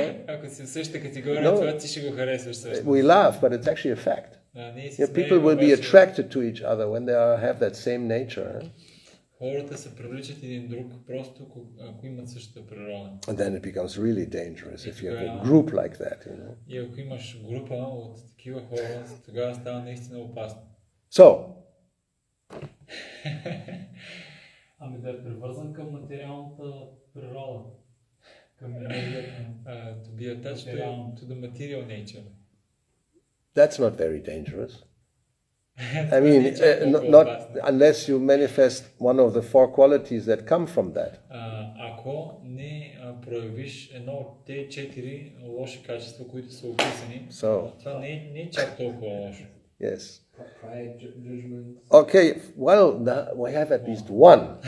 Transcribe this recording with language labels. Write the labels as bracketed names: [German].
[Bulgarian] Ако си в същата категория, това ти ще го харесваш също. [English] We laugh, but it's actually a fact. People will be attracted to each other when they have that same nature. [Bulgarian] Хората се привличат един друг, просто ако имат същата природа. [English] And then it becomes really dangerous if you have a group like that, [Bulgarian] И ако имаш група от такива хора, тогава става наистина опасно. [English] So. [Bulgarian] Ами да е привързан към материалната природа. Към енергията. [English] To be attached to the material nature. That's not very dangerous. I mean, not unless you manifest one of the 4 qualities that come from that. [Bulgarian] Ако не проявиш едно от тези 4 лоши качества, които са описани, това не е чак толкова лошо. [English] Yes. Pride, judgment. Okay, well, we have at least one.